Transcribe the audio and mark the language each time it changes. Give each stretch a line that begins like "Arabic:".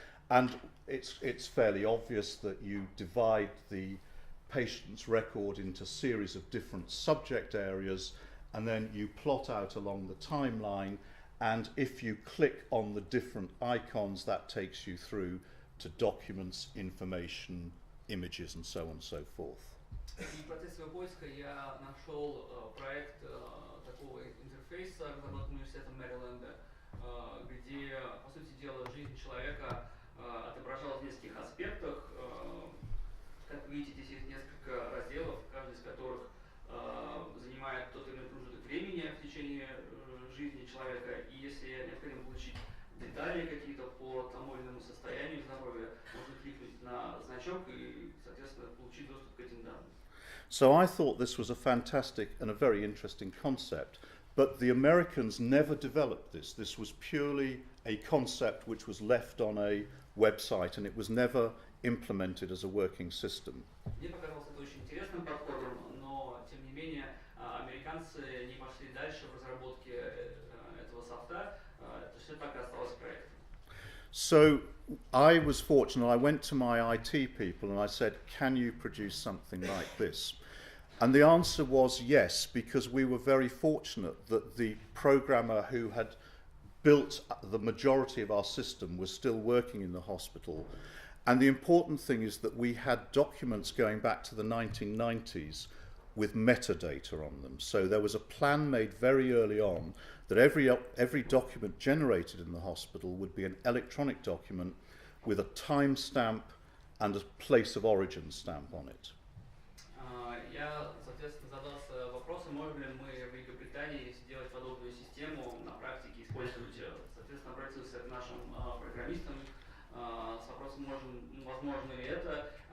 English: And it's fairly obvious that you divide the patient's record into a series of different subject areas, and then you plot out along the timeline, and if you click on the different icons, that takes you through to documents, information, images, and so on and so forth.
Russian: В процессе своего поиска я нашел проект такого интерфейса, разработанный университетом Мэриленда, где, по сути дела, жизнь человека отображалась в нескольких аспектах. Как вы видите, здесь есть несколько разделов, каждый из которых занимает тот или иной промежуток времени в течение жизни человека. И если необходимо получить детали какие-то по тому или иному состоянию здоровья, можно кликнуть на значок и, соответственно, получить доступ к этим данным.
English: So I thought this was a fantastic and a very interesting concept, but the Americans never developed this. This was purely a concept which was left on a website, and it was never implemented as a working system.
Russian: Мне показалось это очень интересным подходом, но, тем не менее, американцы не пошли дальше в разработке этого софта, это все так и осталось проектом.
English: So I was fortunate. I went to my IT people and I said, can you produce something like this? And the answer was yes, because we were very fortunate that the programmer who had built the majority of our system was still working in the hospital. And the important thing is that we had documents going back to the 1990s with metadata on them. So there was a plan made very early on that every document generated in the hospital would be an electronic document with a timestamp and a place of origin stamp on it.
Russian: Я, соответственно, задался вопросом, можем ли мы в Великобритании сделать подобную систему на практике, использовать ее. Соответственно, обратился к нашим программистам с вопросом, возможно ли это.